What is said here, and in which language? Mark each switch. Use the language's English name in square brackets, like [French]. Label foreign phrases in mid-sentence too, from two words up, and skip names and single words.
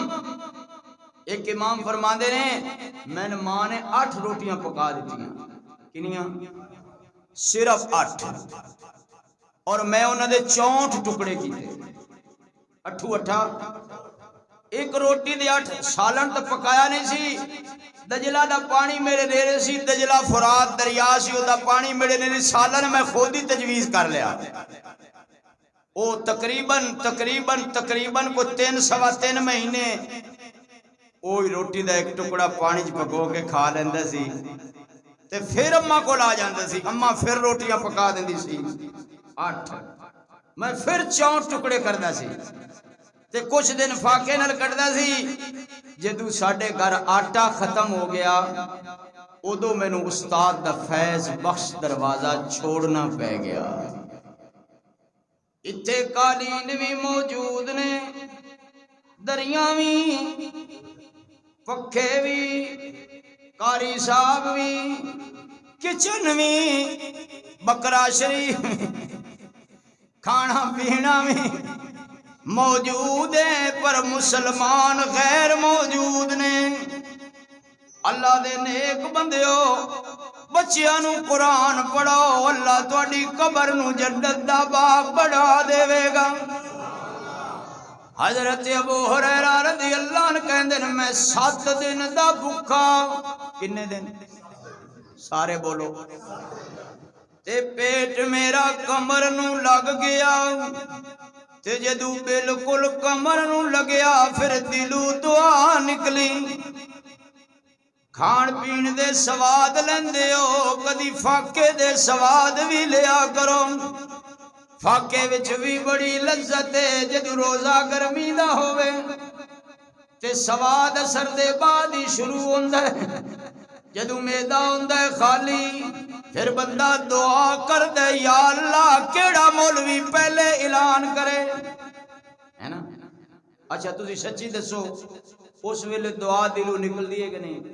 [Punjabi] ایک امام فرماندے نے میں نے ماں نے 8 روٹیاں پکا دیتیاں، کنیاں؟ صرف 8، اور میں انہاں دے 64 ٹکڑے کیتے، 8 ایک روٹی دے 8 سالن تو پکایا نہیں سی۔ دجلہ دا پانی میرے نیرے سی، دجلہ فرات دریا سی، او دا پانی میرے نیرے، سالن میں خود ہی تجویز کر لیا۔ او تقریباً کو 3 مہینے اوہی روٹی دا ایک ٹکڑا پانی پکو کے کھا لیندے سی، تے پھر اماں کو لا جاندے سی، اماں پھر روٹیاں پکا دیندی سی 8، میں پھر 64 ٹکڑے کردا سی، تے کچھ دن فاقے نال کٹدا سی۔ جدوں ساڈے گھر آٹا ختم ہو گیا ادو مینوں استاد دا فیض بخش دروازہ چھوڑنا پہ گیا۔ اتھے قالین بھی موجود نے، دریاں بھی، پکھے بھی، قاری صاحب بھی، کچن بھی، بکرا شریف بھی، کھانا پینا بھی موجود ہے، پر مسلمان غیر موجود نے۔ اللہ دے نیک بندیو، بچیاں نو قرآن پڑھاؤ، اللہ تہاڈی قبر نو جنت دا باغ بنا دے گا۔ حضرت ابو ہریرہ [Arabic] رضی اللہ عنہ [Punjabi] کہندے نے میں 7 دن دا بھوکا، کنے دن؟ سارے بولو۔ تے پیٹ میرا کمر نو لگ گیا، تے جدو بالکل کمر نو لگیا پھر دلو دعا نکلی۔ کھان پین دے سواد لیندے ہو، کدی فاقے دے سواد بھی لیا کرو، فاقے وچ بھی بڑی لذت ہے۔ جدو روزہ گرمی دا ہوئے تے سواد اثر دے بعد ہی شروع ہوندا ہے، جدو میدا ہوندا ہے خالی پھر بندہ دعا کر دے یا اللہ کیڑا مولوی پہلے اعلان کرے، ہے نا؟ اچھا تسی سچی دسو اس ویلے دعا دلوں نکل دیئے کہ نہیں؟